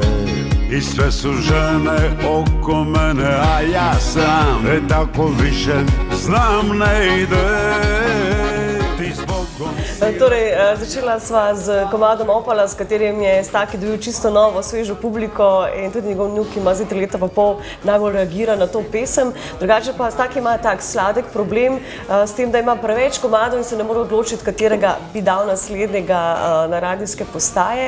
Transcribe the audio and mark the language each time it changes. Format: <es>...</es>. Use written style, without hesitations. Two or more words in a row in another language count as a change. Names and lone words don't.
<hr>I sve su žene oko mene, a ja sam tako više znam ne ide. Ti zbogom</hr> <sl>Torej, začela sva z komadom Opala, s katerim je Staki dobil čisto novo, svežo publiko in tudi njegov vnuk ima zdaj 3,5 leta najbolj reagira na to pesem. Drugače pa Staki ima tak sladek problem s tem, da ima preveč komadov in se ne more odločiti, katerega bi dal naslednjega na radijske postaje.</sl>